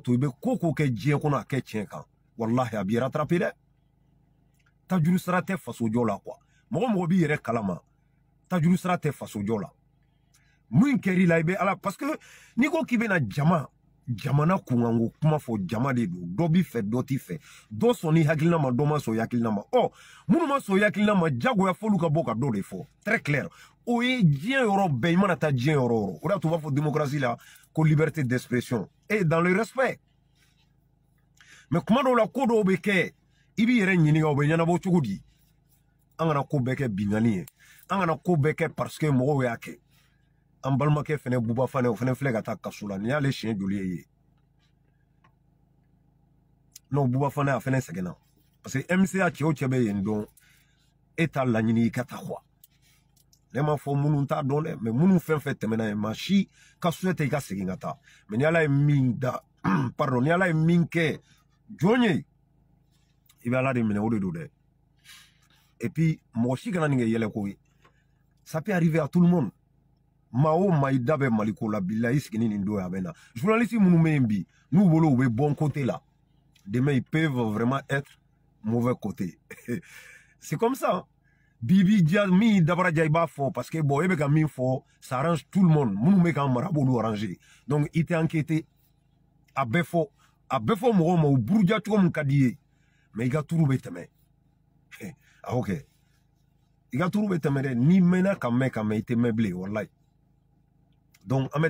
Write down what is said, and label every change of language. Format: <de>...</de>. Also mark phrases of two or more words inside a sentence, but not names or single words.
<bm>to i bɛ ko ko kɛ diɲɛ kɔnɔ a kɛ tiɲɛ kan walahi a b'i rattraper dɛ tajuru sira tɛ fasojɔ la quoi mɔgɔ mɔgɔ b'i yɛrɛ kalama tajuru sira tɛ fasojɔ la mun kɛr'i la i bɛ ala parce que n'i ko k'i bɛna jamana kunkanko kuma fɔ jama de don dɔ b'i fɛ dɔ t'i fɛ dɔ sɔnni hakilina ma dɔ ma sɔn hakilina ma ɔ minnu ma sɔn hakilina ma jagoya fɔlu ka bɔ ka dɔ de fɔ</bm> <fr>très clair</fr> <bm>o ye diɲɛ yɔrɔ bɛɛ i mana taa diɲɛ yɔrɔ o yɔrɔ o de y'a to u b'a fɔ démocratie la ko</bm> <fr>liberté d'expression et dans le respect mais</fr> <bm>kuma dɔw la ko dɔw bɛ kɛ i b'i yɛrɛ ɲininka o bɛ ɲɛnabɔ cogo di an kana ko bɛɛ kɛ binkani ye an kana ko bɛɛ kɛ</bm> <fr>parce que</fr> <bm>mɔgɔw y'a kɛ an balimakɛ fɛnɛ Buba Fane o fɛnɛ filɛ ka taa kaso la ni y'ale siɲɛ joli ye non Buba Fane a fɛnɛ sɛgɛnna</bm> <fr>parce que</fr> <bm>MCA cɛ o cɛ bɛ yen dɔn e t'a laɲini i ka taa quoi ne m'a fɔ minnu t'a dɔn dɛ mais minnu fɛn fɛn tɛmɛna yen maa si ka souhaité i ka segin ka taa mais ni Ala ye min da pardon ni Ala ye min kɛ jɔn ye i bɛ Ala de minɛ o de don dɛ</bm> <fr>et puis</fr> <bm>mɔgɔ si kana nin kɛ yɛlɛko ye</bm> <fr>ça peut arriver à tout le monde</fr> <bm>maa o maa i da bɛ Maliko la bilahi i sigini nin don a bɛ na journaliste minnu bɛ yen bi n'u bolo u bɛ</bm> <fr>bon côté</fr> <bm>la</bm> <fr>demain ils peuvent vraiment être mauvais côté c'est comme ça</fr> <bm>Bibi Dia mi dabara ja i b'a fɔ</bm> <fr>parce que bon</fr> <bm>e bɛ ka min fɔ</bm> <fr>ça arrange tout le monde</fr> <bm>minnu bɛ k'an mara a b'olu arranger donc i tɛ enquêter a bɛɛ fɔ mɔgɔw ma u buruja cogo min ka di ye mais i ka turu bɛ tɛmɛ a y'o kɛ i ka turu bɛ tɛmɛ dɛ n'i mɛnna ka mɛn i tɛ mɛn bilen walayi donc an bɛ</bm>